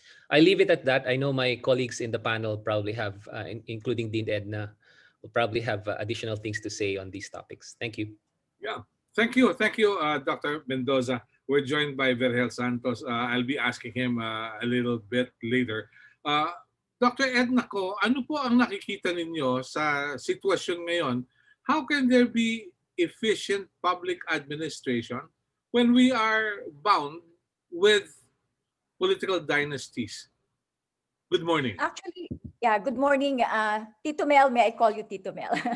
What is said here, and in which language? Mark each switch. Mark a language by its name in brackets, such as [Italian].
[English] I leave it at that. I know my colleagues in the panel probably have, including Dean Edna, will probably have additional things to say on these topics. Thank you. Yeah. Thank you, Dr. Mendoza. We're joined by Vergel Santos. I'll be asking him a little bit later. Dr. [Filipino] Edna ko, ano po ang nakikita ninyo sa sitwasyon ngayon? [English] How can there be efficient public administration when we are bound with political dynasties? Good morning. Actually, yeah, good morning, Tito Mel. May I call you Tito Mel?